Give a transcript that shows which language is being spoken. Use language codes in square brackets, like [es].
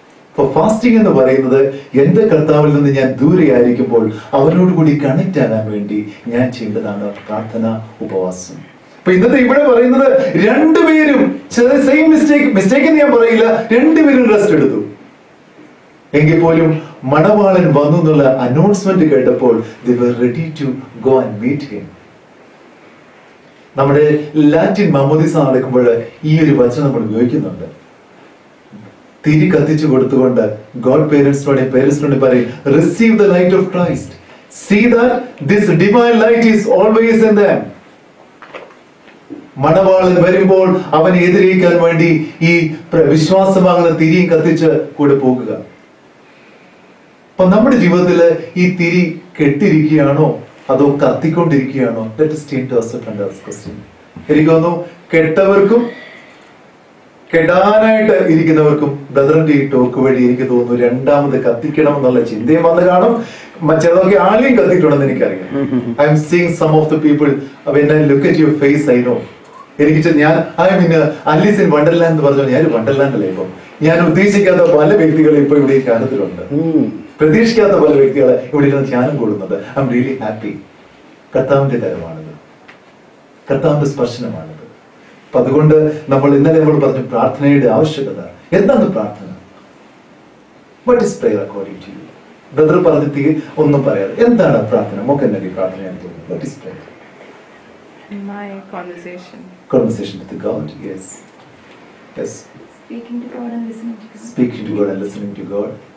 [ml] അപ്പൊ ഫാസ്റ്റിംഗ് എന്ന് പറയുന്നത് എന്റെ കർത്താവിൽ നിന്ന് ഞാൻ ദൂരെ ആയിരിക്കുമ്പോൾ അവനോട് കൂടി കണക്ട് ആകാൻ വേണ്ടി ഞാൻ ചെയ്യേണ്ടതാണ് പ്രാർത്ഥന, ഉപവാസം. അപ്പൊ ഇന്നത്തെ ഇവിടെ പറയുന്നത് രണ്ടുപേരും സെയിം മിസ്റ്റേക്ക് എന്ന് ഞാൻ പറയില്ല, രണ്ടുപേരും റെസ്റ്റ് എടുത്തു. എങ്കിൽ പോലും മണവാളൻ വന്നു എന്നുള്ള അനൗൺസ്മെന്റ് കേട്ടപ്പോൾ [en] they were ready to go and meet him. [ml] നമ്മുടെ ലാറ്റിൻ മാമോദിസ നടക്കുമ്പോൾ ഈ ഒരു വചനം നമ്മൾ ഉപയോഗിക്കുന്നുണ്ട്. തിരി കത്തിച്ചു കൊടുത്തുകൊണ്ട് ഗോഡ് പേരൻസിനോട് പറയും, [en] Receive the light of Christ, see that this divine light is always in them. [ml] മണവാളൻ വരുമ്പോൾ അവനെ എതിരേക്കാൻ വേണ്ടി ഈ വിശ്വാസമാകുന്ന തിരിയും കത്തിച്ച് കൂടെ പോകുക. അപ്പൊ നമ്മുടെ ജീവിതത്തില് ഈ തിരി കെട്ടിരിക്കുകയാണോ അതോ കത്തിക്കൊണ്ടിരിക്കുകയാണോ? [en] Let us take to ourselves and ask question. [ml] എനിക്ക് തോന്നുന്നു കെട്ടവർക്കും കെടാനായിട്ട് ഇരിക്കുന്നവർക്കും ബ്രദറിന്റെ ഈ ടോക്ക് വഴി എനിക്ക് തോന്നുന്നു രണ്ടാമത് കത്തിക്കണം എന്നുള്ള ചിന്തയും വന്ന് കാണും. ചിലതൊക്കെ ആളെയും കത്തിയിട്ടുണ്ടെന്ന് എനിക്കറിയാം. [en] I'm seeing some of the people, when I look at your face I know. [ml] എനിക്ക് ഞാൻ I mean Ali's in Wonderland എന്ന് പറഞ്ഞാൽ ഞാൻ വണ്ടർലാൻഡല്ലേ. ഇപ്പം ഞാൻ ഉദ്ദേശിക്കാത്ത പല വ്യക്തികളും ഇപ്പൊ ഇവിടെ ഈ ധ്യാനത്തിലുണ്ട്, പ്രതീക്ഷിക്കാത്ത പല വ്യക്തികളെ ഇവിടെ ഇരുന്ന് ധ്യാനം കൂടുന്നത്. [en] I am really happy. [ml] കർത്താവിന്റെ കരമാണിത്, കർത്താവിന്റെ സ്പർശനമാണിത്. അപ്പൊ അതുകൊണ്ട് ഇന്നലെ നമ്മൾ പറഞ്ഞു പ്രാർത്ഥനയുടെ ആവശ്യകത. എന്താണ് പ്രാർത്ഥന? [en] What is prayer according to you? [ml] Brother പറഞ്ഞിട്ട് ഒന്നും പറയാതെ എന്താണ് പ്രാർത്ഥന? മോക്കെന്നെ പ്രാർത്ഥന [en] What is prayer? My conversation. Conversation with God, yes. Yes. Speaking to God and listening to God. Speaking to God and listening to God.